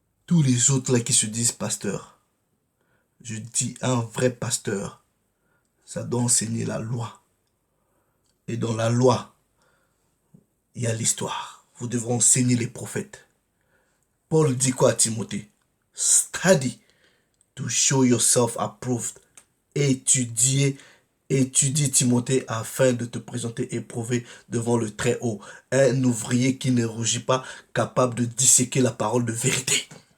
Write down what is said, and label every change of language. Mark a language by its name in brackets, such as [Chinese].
[French] Tous les autres là qui se disent pasteurs, je dis un vrai pasteur, ça doit enseigner la loi. Et dans la loi, il y a l'histoire. Vous devrez enseigner les prophètes. Paul dit quoi à Timothée? [English] Study to show yourself approved. [French] Étudie Timothée afin de te présenter éprouvé devant le Très-Haut. Un ouvrier qui ne rougit pas, capable de disséquer la parole de vérité.